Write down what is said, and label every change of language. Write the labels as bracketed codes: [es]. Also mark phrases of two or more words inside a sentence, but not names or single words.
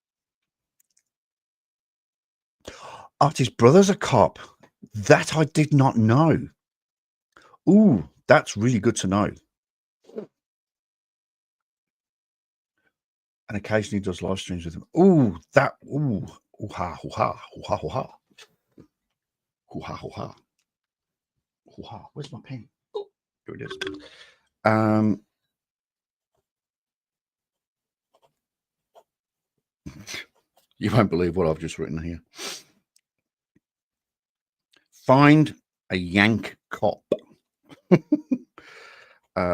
[en] Artie's brother's a cop. That I did not know. Ooh, that's really good to know. And occasionally does live streams with him. Ooh, that ooh ha hoo ha hoo ha hoo ha hoo ha hoo ha hoo ha. Where's my pen? Oh, here it is. You won't believe what I've just written here. Find a Yank cop.